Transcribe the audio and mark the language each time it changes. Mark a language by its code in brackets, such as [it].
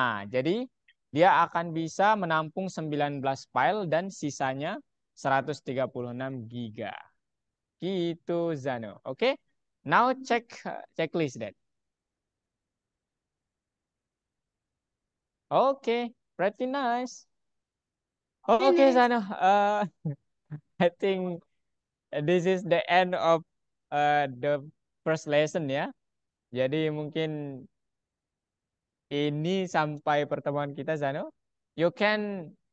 [id] Jadi dia akan bisa menampung 19 file dan sisanya 136 giga. Gitu Zano. Oke. [en] Now check checklist that. Oke, pretty nice. Oke, Zano. I think this is the end of the first lesson ya. [id] Jadi mungkin ini sampai pertemuan kita Zano. [en] You can